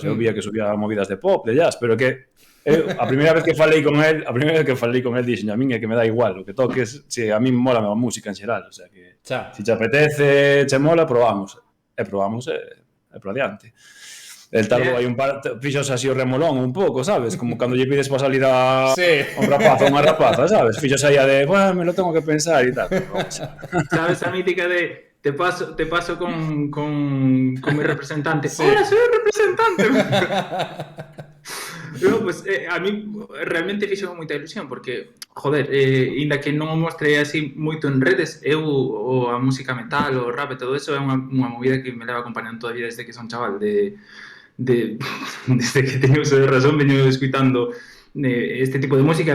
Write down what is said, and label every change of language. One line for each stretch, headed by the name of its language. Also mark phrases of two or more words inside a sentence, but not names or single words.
Galician: Eu vía que subía movidas de pop, de jazz, pero que a primeira vez que falei con el, dixen a min é que me dá igual o que toques, se a min mola a música en xeral,
Spanish: o sea
Galician: que se te apetece, che mola, probamos e por adiante. El tal hai un par, fixos así o remolón un pouco, sabes? Como cando lle pides para salir a un rapaz ou unha rapaza, sabes? Fixos aí a de, bueno,
Spanish: me lo tengo que pensar
Galician: e tal. Sabes a mítica de
Spanish: te paso con mi representante. Hola, soy el representante. No, pues a mí realmente
Galician: fixo moita ilusión porque, joder, inda que non o mostrei así moito en redes, a música metal, o rap e todo eso é unha movida que me leva acompañando toda a vida desde que son chaval, desde que teño uso de razón veño escuitando este tipo de música.